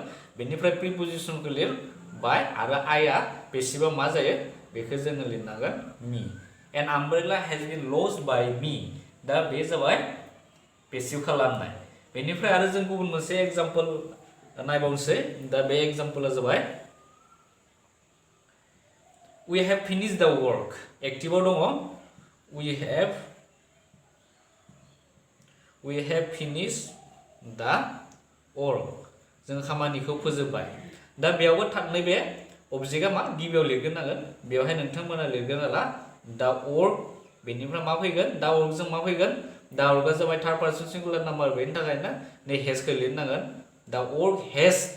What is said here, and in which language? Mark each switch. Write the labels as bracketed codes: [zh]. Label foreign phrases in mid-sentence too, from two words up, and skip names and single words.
[brx] बेनिफ्राय प्रिपजिसनखौ लिर बाय आरो आइआ बेसेबा मा जायो बेखौ जोङो लिरनांगोन [en] me an umbrella has been lost by me [brx] दा बे जाबाय पेसिव खालामनाय। बेनिफ्राय आरो जों गुबुन मोनसे एग्जाम्पल नायबावनोसै दा बे एग्जाम्पला जाबाय [en] we have finished the work [brx] एक्टिभआव दङ [en] we have finished the work [brx] जों खामानिखौ फोजोबबाय। दा बेयावबो नैबे अबजेक्टआ मा गिबियाव लिरग्रोनांगोन बेवहाय नोंथांमोना लिरगोन आला दा वर्क बेनिफ्राय मा फैगोन दा वर्कजों मा फैगोन दा वर्कआ जाबाय [en] third person singular number [brx] बेनि थाखायनो नै हेजखौ लिरनांगोन दा [en] work has